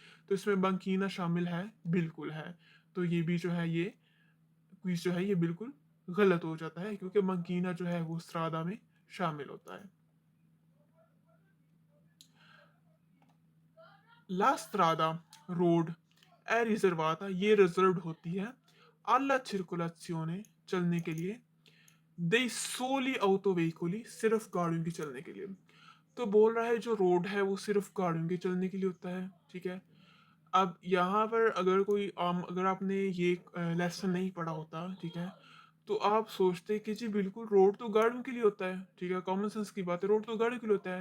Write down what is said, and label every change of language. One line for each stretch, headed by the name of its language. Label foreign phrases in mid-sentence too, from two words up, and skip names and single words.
Hindi: तो इसमें बंकीना शामिल है, बिल्कुल है। तो ये भी जो है, ये क्विज जो है ये बिल्कुल गलत हो जाता है, क्योंकि बंकीना जो है वो स्ट्रादा में शामिल होता है।
Italian: la strada रोड è riservata,
Hindi: ये रिजर्व्ड होती है
Italian: alla circolazione
Hindi: चलने के लिए,
Italian: dei soli autoveicoli
Hindi: सिर्फ गाड़ियों के चलने के लिए। तो बोल रहा है जो रोड है वो सिर्फ गाड़ियों के चलने के लिए होता है, ठीक है। अब यहाँ पर अगर कोई अगर आपने ये लेसन नहीं पढ़ा होता, ठीक है, तो आप सोचते कि जी बिल्कुल रोड तो गाड़ियों के लिए होता है, ठीक है,
English: common sense
Hindi: की बात है, रोड तो गाड़ियों के लिए होता है।